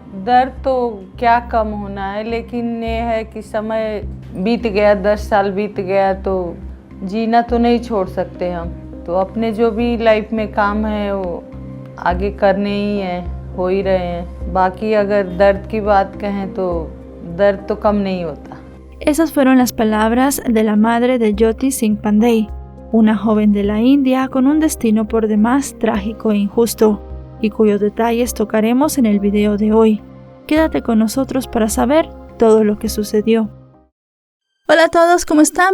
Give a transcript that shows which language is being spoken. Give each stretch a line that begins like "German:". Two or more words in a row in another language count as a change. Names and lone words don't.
Hindi: दर्द तो क्या कम होना है, लेकिन ये है कि समय बीत गया, 10 साल बीत गया तो जीना तो नहीं छोड़ सकते हम। तो अपने जो भी लाइफ में काम है वो आगे करने ही हैं, हो ही रहे हैं। बाकी अगर दर्द की बात कहें तो दर्द तो कम नहीं होता।
Spanish: Esas fueron las palabras de la madre de Jyoti Singh Pandey, una joven de la India con un destino por demás trágico e injusto, y cuyos detalles tocaremos en el video de hoy. Quédate con nosotros para saber todo lo que sucedió. Hola a todos, ¿cómo están?